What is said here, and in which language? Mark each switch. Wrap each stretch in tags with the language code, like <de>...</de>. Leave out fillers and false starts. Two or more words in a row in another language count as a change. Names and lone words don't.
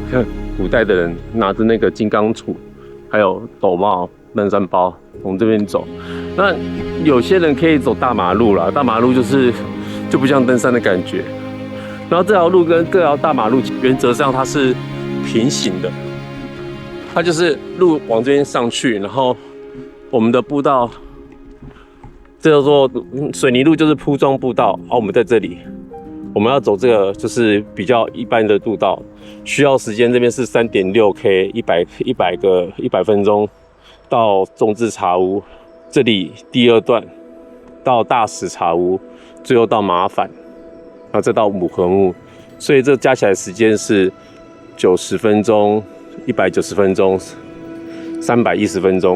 <zh>看古代的人拿着那個金剛杵，還有斗帽、登山包，從這邊走。那有些人可以走大馬路啦，大馬路就不像登山的感覺。然後這條路跟各條大馬路原則上它是平行的，它就是路往這邊上去，然後我們的步道。這叫做水泥路，就是鋪裝步道。好，我們在這裡，我們要走這個就是比較一般的路道，需要時間。這邊是3.6K， 100分鐘到種智茶屋，這裡第2段到大石茶屋，最後到麻帆，然後再到母和木，所以這加起來時間是90分鐘、190分鐘、310分鐘。</zh>